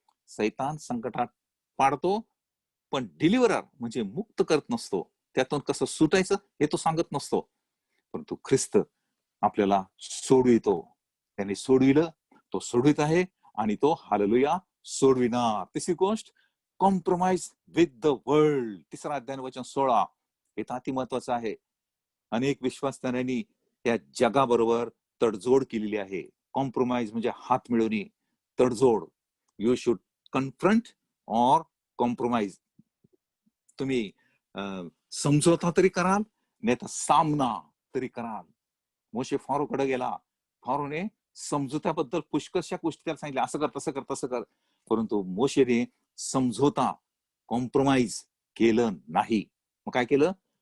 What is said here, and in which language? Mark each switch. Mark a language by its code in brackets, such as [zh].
[mr] सैतान संकटात पाडतो, पण डिलिव्हरर म्हणजे मुक्त करत नसतो. त्यातून कसं सुटायचं हे तो सांगत नसतो, परंतु ख्रिस्त आपल्याला सोडवितो. त्याने सोडविलं, तो सोडवित आहे आणि तो हालेलुया सोडविणार. तिसरी गोष्ट, [en] Compromise with the world. [mr] तिसरा अध्याय वचन 16, हे तर अति महत्वाचं आहे. अनेक विश्वासधाऱ्यांनी या जगाबरोबर तडजोड केलेली आहे. कॉम्प्रोमाइज म्हणजे हात मिळवणी, तडजोड. [en] You should confront or compromise. [mr] तुम्ही समझोता तरी कराल, नाही तर सामना तरी कराल. मोशे फारोकडे गेला, फारोने समझोत्याबद्दल पुष्कळशा गोष्टी त्याला सांगितल्या, असं कर, तसं कर, तसं कर. परंतु मोशेने समझोता, कॉम्प्रोमाइज केलं नाही. मग काय केलं?